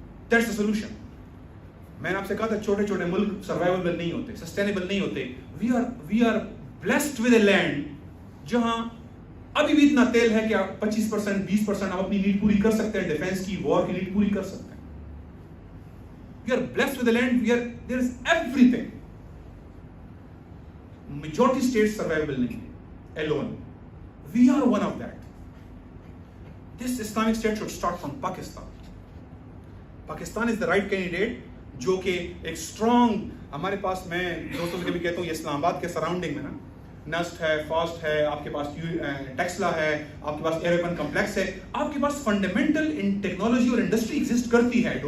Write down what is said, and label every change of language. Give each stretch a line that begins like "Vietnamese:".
English: That's the solution.
Urdu: میں نے آپ سے کہا تھا چھوٹے چھوٹے ملک سروائیویبل نہیں ہوتے, سسٹینیبل نہیں ہوتے.
English: we are blessed with a land
Urdu: جہاں ابھی بھی اتنا تیل ہے کہ آپ 25% 20% آپ اپنی نیڈ پوری کر سکتے ہیں, ڈیفینس کی, وار کی نیڈ پوری کر سکتے ہیں.
English: We are blessed with a land, there is everything.
Urdu: Majority status سروائیویبل نہیں ہے alone.
English: We are one of that. This Islamic State should start from Pakistan. Pakistan is the right candidate
Urdu: جو کہ ایک strong, ہمارے پاس, میں دوستوں سے کبھی کہتا ہوں یہ اسلام آباد کے سراؤنڈنگ میں نا, نسٹ ہے, فاسٹ ہے, آپ کے پاس ٹیکسلا ہے, آپ کے پاس ایئر ویپن کمپلیکس ہے, آپ کے پاس فنڈامنٹل ٹیکنالوجی اور انڈسٹری ایگزسٹ کرتی ہے.